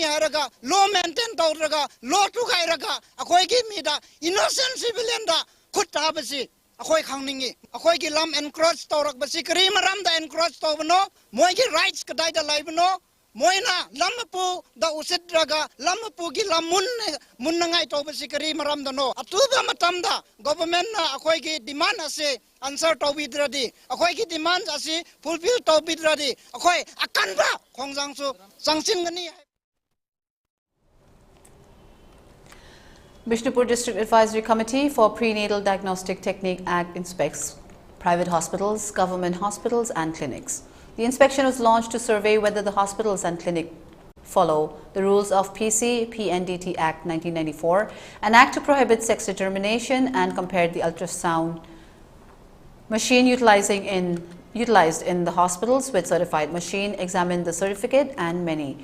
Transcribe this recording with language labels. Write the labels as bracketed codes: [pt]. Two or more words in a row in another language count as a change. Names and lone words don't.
[mni] haraga [en] law maintain [mni] tawraga law tugai raga khoi gi mida [en] innocent civilian [mni] da khut tabasi akhoi khangningi akhoi gi lam encroach tawrak basi kari maram da encroach tawbno moi gi rights kadai da laibno moina lampu da usit raga lampu gi lamun munnangai tawbasi kari maram da no atuba matam da government na akhoi gi demand ase answer tawbidradi akhoi gi demand ase fulfill tawbidradi akhoi akan ba khongjang su sangchin gani. [en] Bishnupur District Advisory Committee for Prenatal Diagnostic Technique Act inspects private hospitals, government hospitals and clinics. The inspection was launched to survey whether the hospitals and clinics follow the rules of PC-PNDT Act 1994, an act to prohibit sex determination, and compared the ultrasound machine utilizing in utilized in the hospitals with certified machine, examined the certificate and many.